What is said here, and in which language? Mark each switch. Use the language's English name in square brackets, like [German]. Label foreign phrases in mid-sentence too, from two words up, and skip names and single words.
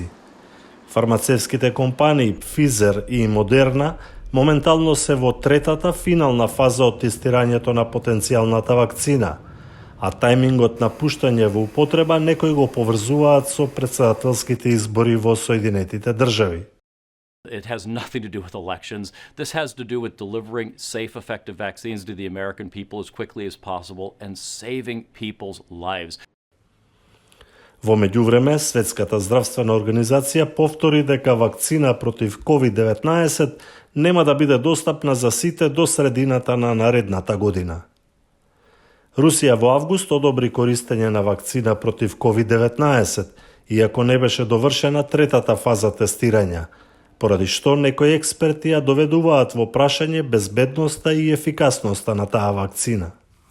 [Macedonian] Фармацевските компании Pfizer и Moderna моментално се во третата финална фаза од тестирањето на потенцијалната вакцина, а тајмингот на пуштање во употреба некои го поврзуваат со претседателските избори во Соединетите држави. [English] It has nothing to do with elections. This has to do with delivering safe, effective vaccines to the American people as quickly as possible and saving people's lives. [Macedonian] Во меѓувреме, Светската здравствена организација повтори дека вакцина против COVID-19 нема да биде достапна за сите до средината на наредната година. Русија во август одобри користење на вакцина против COVID-19, иако не беше довршена третата фаза тестирања, поради што некои експерти ја доведуваат во прашање безбедноста и ефикасноста на таа вакцина.